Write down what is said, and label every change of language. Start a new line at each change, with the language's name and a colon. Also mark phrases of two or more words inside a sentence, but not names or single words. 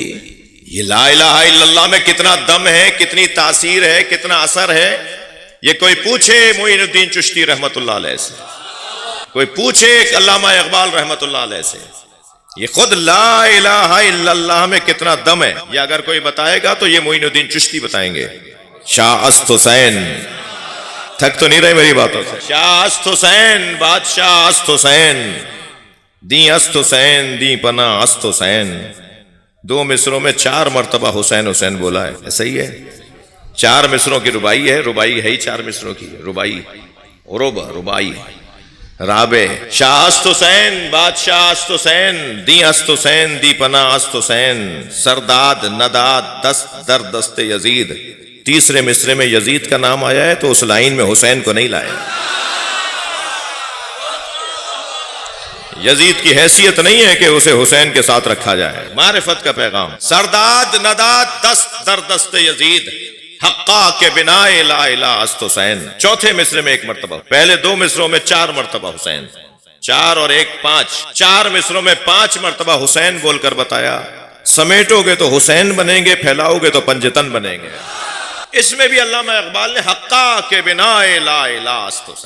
Urdu: یہ
Arabic: لا الہ الا اللہ
Urdu: میں کتنا دم ہے، کتنی تاثیر ہے، کتنا اثر ہے، یہ کوئی پوچھے معین الدین چشتی
Arabic: رحمت اللہ علیہ
Urdu: سے، کوئی پوچھے علامہ اقبال
Arabic: رحمت اللہ علیہ
Urdu: سے، یہ خود
Arabic: لا الہ الا اللہ
Urdu: میں کتنا دم ہے، یہ اگر کوئی بتائے گا تو یہ معین الدین چشتی بتائیں گے۔
Persian: شاہ است حسین،
Urdu: تھک تو نہیں رہے میری باتوں سے،
Persian: شاہ است حسین، بادشاہ است حسین، دی است حسین، دی پناہ است حسین،
Urdu: 2 مصروں میں 4 مرتبہ حسین حسین بولا ہے، صحیح ہے؟ 4 مصروں کی ربائی ہے، ربائی ہے ہی 4 مصروں کی، ربائی ربائی رابع
Persian: شاہ است حسین بادشاہ است حسین دی است حسین دی پناہ است حسین سرداد نداد دست در دست یزید.
Urdu: تیسرے مصرے میں یزید کا نام آیا ہے تو اس لائن میں حسین کو نہیں لائے. یزید کی حیثیت نہیں ہے کہ اسے حسین کے ساتھ رکھا جائے. معرفت کا پیغام
Persian: سرداد نداد دست در دست یزید حقا کے بنا لا الہ است حسین.
Urdu: چوتھے مصرے میں 1 مرتبہ، پہلے 2 مصروں میں 4 مرتبہ حسین، 4 اور 1 5، 4 مصروں میں 5 مرتبہ حسین بول کر بتایا. سمیٹو گے تو حسین بنیں گے، پھیلاؤ گے تو پنجتن بنیں گے. اس میں بھی علامہ اقبال نے
Persian: حقا کے بنا لا الہ است حسین.